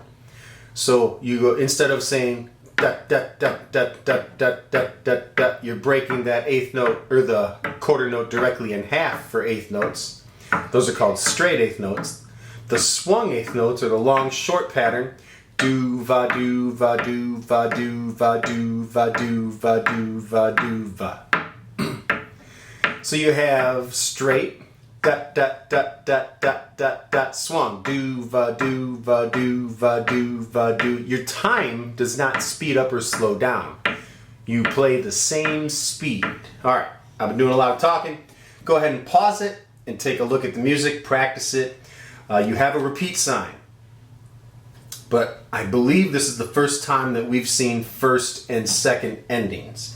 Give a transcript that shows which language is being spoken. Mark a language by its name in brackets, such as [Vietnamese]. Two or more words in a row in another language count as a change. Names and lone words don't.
[English] So you go, instead of saying da da da da da da da da da, you're breaking that eighth note or the quarter note directly in half for eighth notes. Those are called straight eighth notes. The swung eighth notes are the long short pattern. Do va do va do va do va do va do va do va do va. So you have straight, da da da da da da da, swung, do va do va do va do va do. Your time does not speed up or slow down. You play the same speed. All right, I've been doing a lot of talking. Go ahead and pause it and take a look at the music, practice it. You have a repeat sign, but I believe this is the first time that we've seen first and second endings.